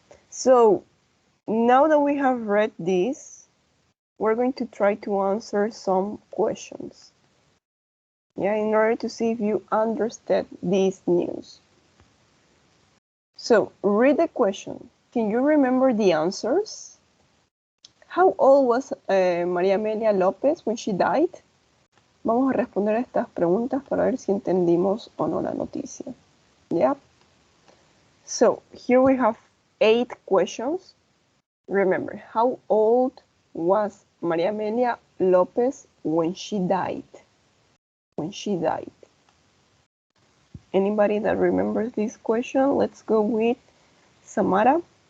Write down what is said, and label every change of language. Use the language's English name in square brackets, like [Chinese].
[English] So now that we have read this, we're going to try to answer some questions. Yeah, in order to see if you understood this news. So read the question. Can you remember the answers? How old was María Amelia López when she died? [Spanish] Vamos a responder a estas preguntas para ver si entendimos o no la noticia. [English] Yeah. So here we have 8 questions. Remember, how old was María Amelia López when she died? When she died. Anybody that remembers this question? Let's go with Samara.